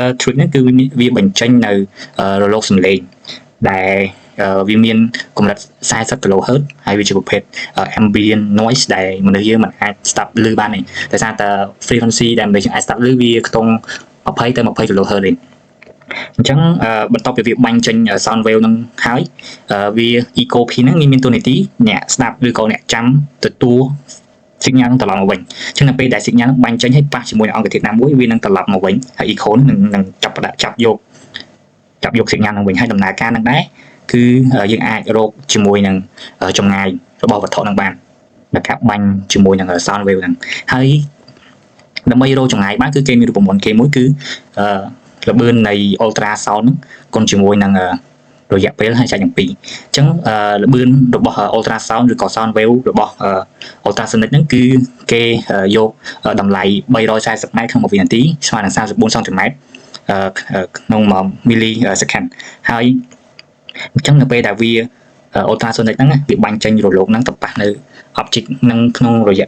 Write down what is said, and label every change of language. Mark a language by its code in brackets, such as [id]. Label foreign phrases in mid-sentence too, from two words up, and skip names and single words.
[km] trick ហ្នឹងគឺវាបញ្ចេញនៅរលកសំឡេងដែលវាមានកម្រិត40 kHz ហើយវាជាប្រភេទ [en] ambient noise [km] ដែលមនុស្សយើងមិនអាចស្ដាប់ឮបានទេដោយសារតែ frequency ដែលមនុស្សយើងអាចស្ដាប់ឮវាខ្ទង់20ទៅ20 kHz ទេអញ្ចឹងបន្ទាប់ពីវាបាញ់ចេញ [en] sound wave [km] ហ្នឹងហើយវា [en] echo pin [km] ហ្នឹងមានតួនាទីអ្នកស្ដាប់ឬក៏អ្នកចាំទទួល signal ត្រឡប់មកវិញអញ្ចឹងនៅពេលដែល signal បាញ់ចេញហើយប៉ះជាមួយនឹងអង្គធាតុណាមួយវានឹងត្រឡប់មកវិញហើយ echo នឹងចាប់យក signal ហ្នឹងវិញហើយដំណើរការហ្នឹងដែរគឺយើងអាចរកជាមួយនឹងចម្ងាយរបស់វត្ថុហ្នឹងបានដែលកាប់បាញ់ជាមួយនឹង [en] sound wave [km] ហ្នឹងហើយដើម្បីរកចម្ងាយបានគឺគេមានរូបមន្តគេមួយគឺល្បឿននៃ ultrasound ហ្នឹងគុណជាមួយនឹង រយៈពេលហើយចែកយ៉ាង2អញ្ចឹងល្បឿនរបស់ ultrasound ឬក៏ [en] sound wave [km] របស់ ultrasonic ហ្នឹងគឺគេយកតម្លៃ340ម៉ែត្រក្នុង1វិនាទីស្មើនឹង34សង់ទីម៉ែត្រក្នុង1 millisecond ហើយអញ្ចឹងនៅពេលដែលវា ultrasonic ហ្នឹងវាបាញ់ចេញរលកហ្នឹងទៅប៉ះនៅ object ហ្នឹងក្នុងរយៈ